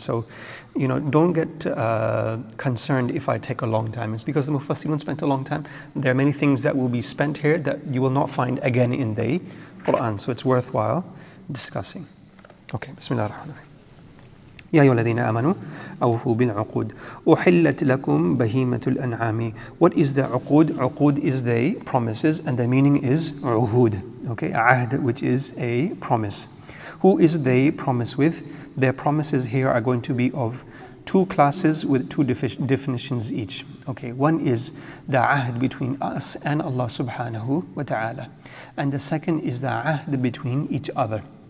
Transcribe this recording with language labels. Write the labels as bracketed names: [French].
[English] So, don't get concerned if I take a long time. It's because the Mufassirun spent a long time. There are many things that will be spent here that you will not find again in the Quran, so it's worthwhile discussing. Okay, Bismillah ar-Rahman ar-Rahim. [Arabic] يا أيها الذين آمنوا أوفوا بالعقود أحلت لكم بهيمة الأنعام. [English] What is the uqud? Uqud is the promises, and the meaning is uhud. Okay, ahd, which is a promise. Who is they promise with? Their promises here are going to be of 2 classes with 2 definitions each. Okay, one is the ahd between us and Allah subhanahu wa ta'ala, and the second is the ahd between each other.